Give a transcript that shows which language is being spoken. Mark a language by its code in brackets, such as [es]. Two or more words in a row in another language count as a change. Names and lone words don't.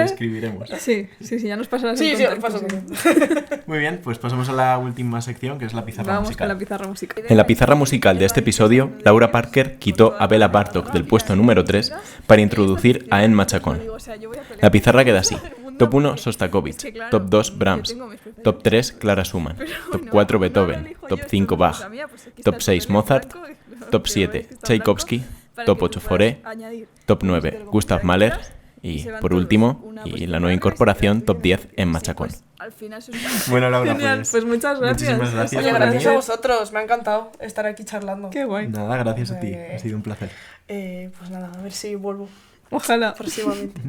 [es] escribiremos. Sí, ya nos pasarás Sí, el sí, os contacto, paso. sí. Muy bien, pues pasamos a la última sección, que es la pizarra Vamos musical. con la pizarra musical. En la pizarra musical de este episodio, Laura Parker quitó a Bela Bartok del puesto número 3 para introducir a En Machacón. La pizarra queda así. Top 1, Sostakovich. Top 2, Brahms. Top 3, Clara Schumann. Top 4, Beethoven. Top 5, Bach. Top 6, Mozart. Top 7, Tchaikovsky. Top 8, Fauré. Top 9, Gustav Mahler. Y por último, y la nueva incorporación, top 10, En Machacón. Al final eso Bueno, Laura, Genial, pues muchas gracias. muchísimas gracias Oye, por gracias a venir. vosotros, me ha encantado estar aquí charlando. Qué guay. Nada, gracias a ti. Ha sido un placer. Pues nada, a ver si vuelvo Ojalá.